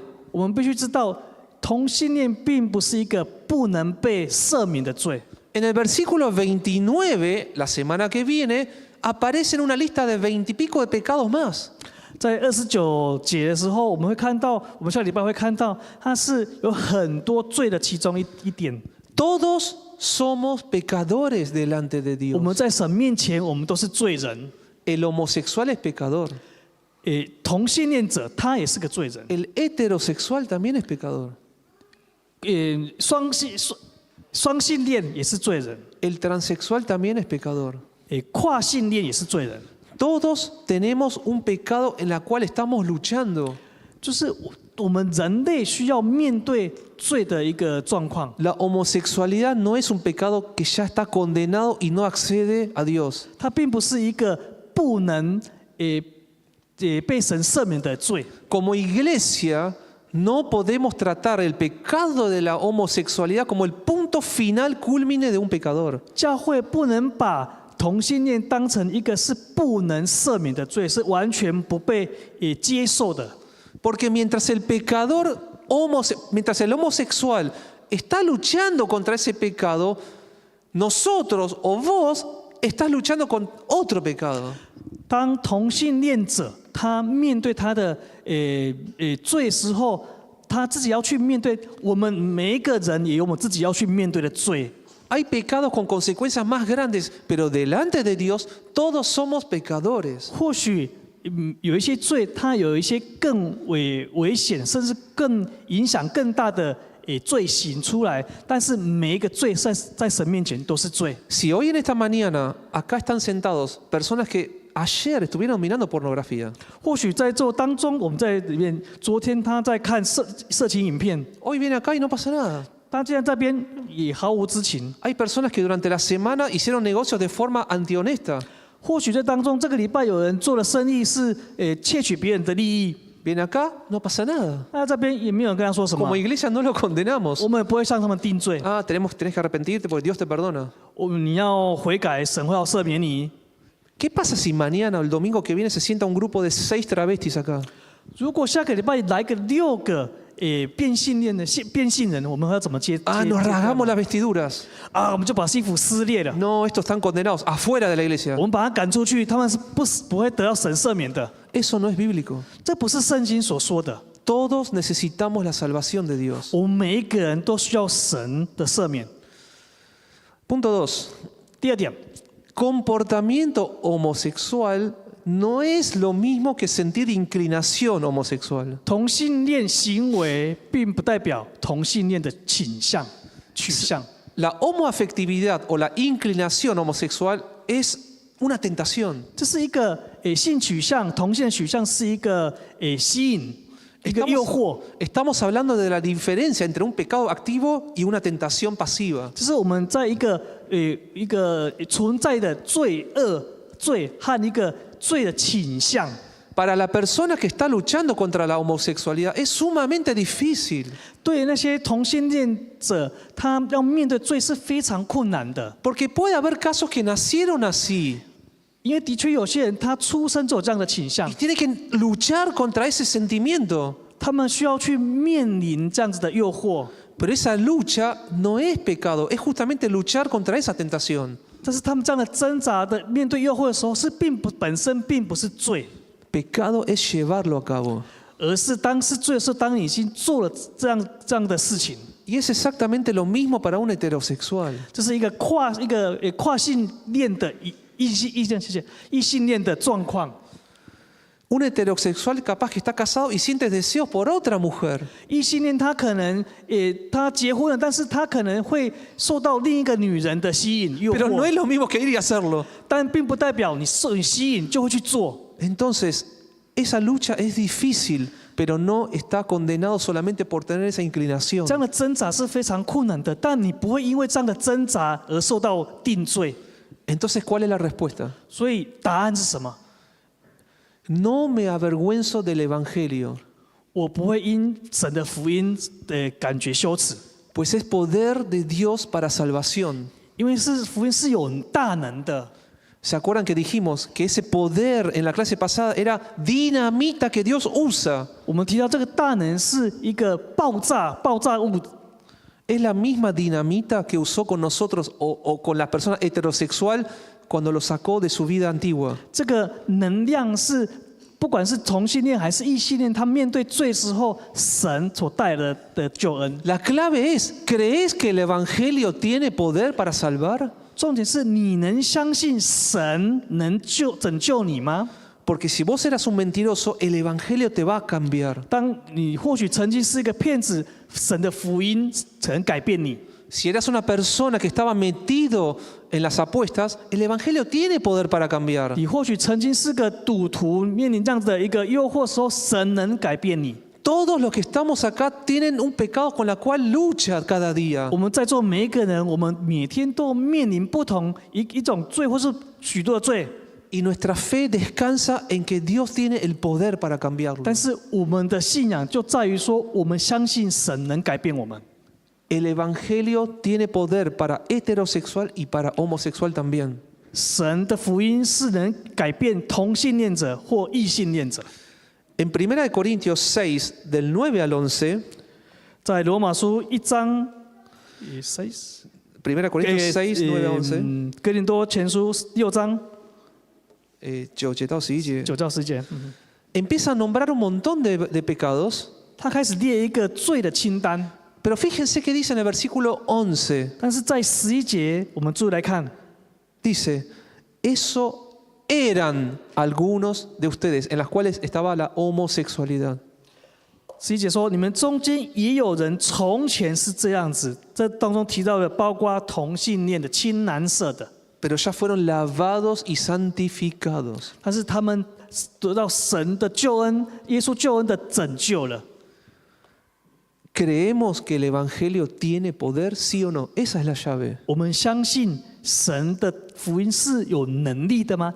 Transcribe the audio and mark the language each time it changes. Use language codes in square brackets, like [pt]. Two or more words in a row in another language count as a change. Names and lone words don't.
[zh] 我们必须知道，同性恋并不是一个不能被赦免的罪。 [es] En el versículo 29, la semana que viene, aparece en una lista de 20 y pico de pecados más. [zh] 在29节的时候，我们会看到，我们下礼拜会看到，它是有很多罪的其中一点。 [es] Todos somos pecadores delante de [zh] 我们 [es] Dios. [zh] 在神面前，我们都是罪人。 [es] El homosexual es pecador. [zh] 同性恋者他也是个罪人。 [es] El heterosexual también es pecador. [zh] 双性恋也是罪人。 [es] El transexual también es pecador. [zh] 跨性恋也是罪人。 [es] Todos tenemos un pecado en la cual estamos luchando. [zh] 就是我们人类需要面对罪的一个状况。 [es] La homosexualidad no es un pecado que ya está condenado y no accede a Dios. [zh] 它并不是一个不能被神赦免的罪。 [es] Como iglesia, no podemos tratar el pecado de la homosexualidad como el punto final culmine de un pecador. [zh] 教会不能把同性恋当成一个是不能赦免的罪，是完全不被接受的。 [es] Porque mientras el pecador, mientras el homosexual está luchando contra ese pecado, nosotros o vos estás luchando con otro pecado. [zh] 当同性恋者他面对他的罪时候，他自己要去面对，我们每一个人也有我们自己要去面对的罪。 [es] Hay pecados con consecuencias más grandes, pero delante de Dios todos somos pecadores. [zh] 或许有一些罪，它有一些更危险，甚至更影响更大的罪行出来，但是每一个罪在神面前都是罪。 [es] Si hoy en esta mañana acá están sentados personas que ayer estuvieron mirando pornografía, [zh] 或许在座当中，我们在里面，昨天他在看色情影片， [es] hoy viene acá y no pasa nada. [zh] 他竟然这边也毫无知情。 [es] Hay personas que durante la semana hicieron negocios de forma antihonesta. [zh] 或许在当中，这个礼拜有人做的生意是窃取别人的利益， [es] Viene acá, no pasa nada. [zh] 那这边也没有人跟他说什么 [es] Como，iglesia no lo condenamos. [zh] 我们也不会向他们定罪。 [es] Ah, tenés que arrepentirte porque Dios te perdona. [zh] 你要悔改，神会要赦免你。 [es] ¿Qué pasa si mañana o el domingo que viene se sienta un grupo de 6 travestis acá? [zh] 如果下个礼拜来个6个变性人，我们要怎么接？ [es] Ah, nos rasgamos las vestiduras. [zh] 我们就把衣服撕裂了， [es] No, estos están condenados afuera de la iglesia. [zh] 我们把他赶出去，他们是不会得到神赦免的。 [es] Eso no es bíblico. [zh] 这不是圣经所说的。 [es] Todos necesitamos la salvación de Dios. [zh] 我们每一个人都需要神的赦免。 [es] Punto 2. [zh] 第2点， [es] Comportamiento homosexual no es lo mismo que sentir inclinación homosexual. [zh] 同性恋行为并不代表同性恋的取向。 [es] La homoafectividad o la inclinación homosexual es una tentación. [zh] 这是一个性取向，同性取向是一个吸引，一个诱惑。 [es] Estamos hablando de la diferencia entre un pecado activo y una tentación pasiva. [zh] 就是我们在一个存在的罪和一个罪的倾向。 [es] Para la persona que está luchando contra la homosexualidad es sumamente difícil. [zh] 对那些同性恋者，他要面对罪是非常困难的， [es] Porque puede haber casos que nacieron así [zh] 因为的确有些人他出生就有这样的倾向 [es] y，tiene que luchar contra ese sentimiento. [zh] 他们需要去面临这样子的诱惑， [es] Pero esa lucha no es pecado, es justamente luchar contra esa tentación. [zh] 但是他们这样的挣扎的面对诱惑的时候，本身并不是罪， [es] Pecado es llevarlo a cabo. [zh] 而是当是罪的时候，当你已经做了这样的事情， [es] Y es exactamente lo mismo para un heterosexual. [zh] 这是一个跨性恋的异性恋的状况。 [es] Un heterosexual capaz que está casado y siente deseos por otra mujer. [zh] 异性恋他可能他结婚了，但是他可能会受到另一个女人的吸引诱 [es] Pero no [zh] 惑， [es] es lo mismo que ir y hacerlo. [zh] 但并不代表你受你吸引就会去做。 [es] Entonces, esa lucha es difícil, pero no está condenado solamente por tener esa inclinación. [zh] 这样的挣扎是非常困难的，但你不会因为这样的挣扎而受到定罪。 [es] Entonces, ¿cuál es la respuesta? [zh] 所以答案是什么？ [es] No me avergüenzo del Evangelio, [zh] 我不会因神的福音的感觉羞耻， [es] pues es poder de Dios para salvación. [zh] 因为福音是有大能的。 [es] ¿Se acuerdan que dijimos que ese poder en la clase pasada era dinamita que Dios usa? [zh] 我们提到这个大能是一个爆炸物， [es] Es la misma dinamita que usó con nosotros o con la persona heterosexual cuando lo sacó de su vida antigua. [zh] 这个能量是不管是同性恋还是异性恋，他面对罪时候，神所带来的救恩。 [es] La clave es, ¿crees que el Evangelio tiene poder para salvar? [zh] 重点是你能相信神能拯救你吗？ [es] Porque si vos eras un mentiroso, el Evangelio te va a cambiar. [zh] 当你或许曾经是一个骗子，神的福音才能改变你。 [es] Si eras una persona que estaba metido en las apuestas, el Evangelio tiene poder para cambiar. [zh] 你或许曾经是个赌徒，面临这样的一个诱惑的时候，神能改变你。 [es] Todos los que estamos acá tienen un pecado con el cual lucha cada día. [zh] 我们在座每一个人，我们每天都面临不同一种罪，或是许多的罪。 [es] Y nuestra fe descansa en que Dios tiene el poder para cambiarlo. [zh] 但是我们的信仰就在于说，我们相信神能改变我们。 [es] El Evangelio tiene poder para heterosexual y para homosexual también. [zh] 神的福音是能改变同性恋者或异性恋者。 [es] En 1 Corintios 6, del 9 al 11, [zh] 在罗马书1章6， [es] 1 Corintios 6, 9 al 11, [zh] 哥林多前书6章 9节到11节 9到10节， [es] empieza a nombrar un montón de pecados, [zh] 他开始列一个罪的清单。 [es] pero fíjense que dice en el versículo 11, [zh] 但是在11节，我们注意来看， [es] dice, eso eran algunos de ustedes, en las cuales estaba la homosexualidad. [zh] 11 节说，你们中间也有人从前是这样子，这当中提到的包括同性恋的、青蓝色的， [es] Pero ya fueron lavados y santificados. [zh] 但是他们得到神的救恩，耶稣救恩的拯救了。 [es] ¿Creemos que el Evangelio tiene poder, sí o no? Esa es la llave. [zh] 我们相信神的福音是有能力的吗？